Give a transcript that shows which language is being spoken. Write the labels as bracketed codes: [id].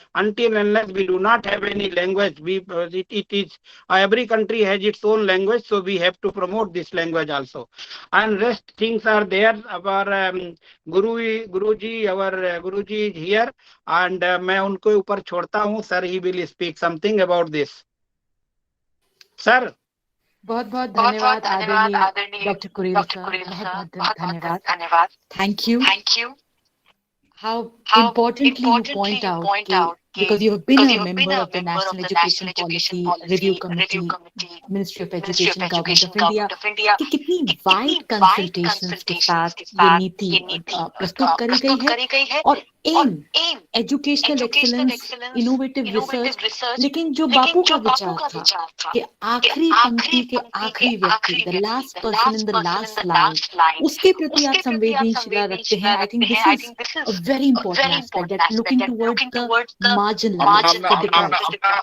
[en] Until unless we do not have any language, it is every country has its own language, so we have to promote this language also. And rest things are there. Our Guruji, our Guruji is here, and [hi] मैं उनको ऊपर छोड़ता हूँ. [en] Sir, he will speak something about this. Sir. [hi] बहुत बहुत धन्यवाद आदरणीय doctor Kurilla sir, बहुत बहुत धन्यवाद. [en] Thank you. How importantly you point out, because you have been a member of the National Education Policy Review Committee, Ministry of Education, Government of India, [hi] कि कितनी wide consultations के साथ ये नीति प्रस्तुत करी गई है [en] और aim educational excellence, innovative research. [hi] लेकिन जो बापू का विचार था कि आखिरी पंक्ति के आखिरी व्यक्ति, [en] the last person in the last line, [hi] उसके प्रति आप संवेदनशीलता रखते हैं. [en] I think this is a very important aspect, that looking towards the margin level for the crisis.